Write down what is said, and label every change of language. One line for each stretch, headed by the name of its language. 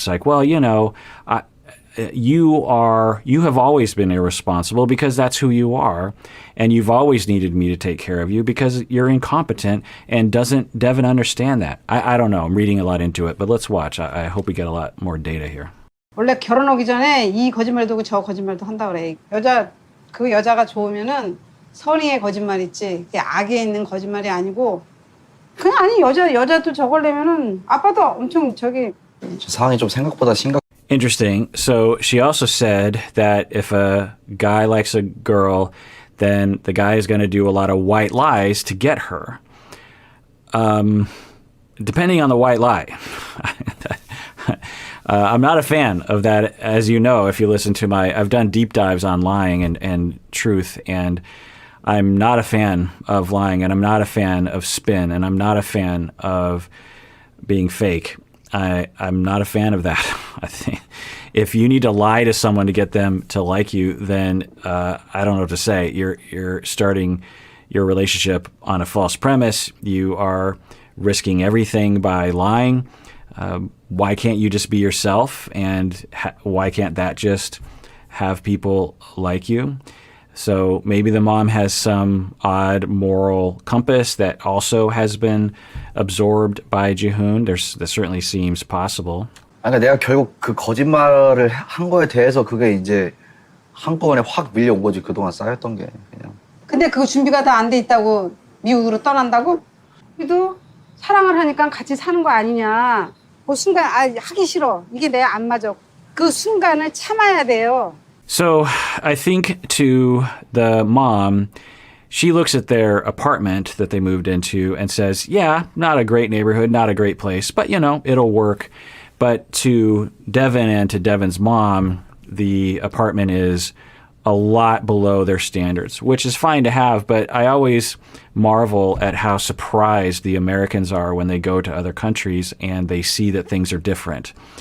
English: It's like, well, you have always been irresponsible because that's who you are. And you've always needed me to take care of you because you're incompetent. And doesn't Deavan understand that? I don't know. I'm reading a lot into it, but let's watch. I hope we get a lot more data here.
Korean: 원래 결혼하기 전에 이 거짓말도 하고 저 거짓말도 한다 그래. 그 여자가 좋으면은 선의의 거짓말 있지. 악에 있는 거짓말이 아니고 그냥 아니 여자도 저걸려면은 아빠도 엄청 상황이 좀 생각보다 심각.
English: Interesting. So she also said that if a guy likes a girl, then the guy is going to do a lot of white lies to get her. Depending on the white lie. I'm not a fan of that, as you know, if you listen to I've done deep dives on lying and truth, and I'm not a fan of lying, and I'm not a fan of spin, and I'm not a fan of being fake. I'm not a fan of that. I think if you need to lie to someone to get them to like you, then I don't know what to say. You're starting your relationship on a false premise. You are risking everything by lying. Why can't you just be yourself? And why can't that just have people like you? So maybe the mom has some odd moral compass that also has been absorbed by Jihoon. That certainly seems possible.
Korean: 아니, 그러니까 내가 결국 그 거짓말을 한 거에 대해서 그게 이제 한꺼번에 확 밀려온 거지. 그동안 쌓였던 게 그냥. 근데 그거 준비가 다 안 돼 있다고 미국으로 떠난다고? 그래도 사랑을 하니까 같이 사는 거 아니냐. 그 순간 하기 싫어. 이게 내 안 맞아. 그 순간을 참아야 돼요.
English: So I think to the mom, she looks at their apartment that they moved into and says, yeah, not a great neighborhood, not a great place, but it'll work. But to Deavan and to Deavan's mom, the apartment is a lot below their standards, which is fine to have, but I always marvel at how surprised the Americans are when they go to other countries and they see that things are different.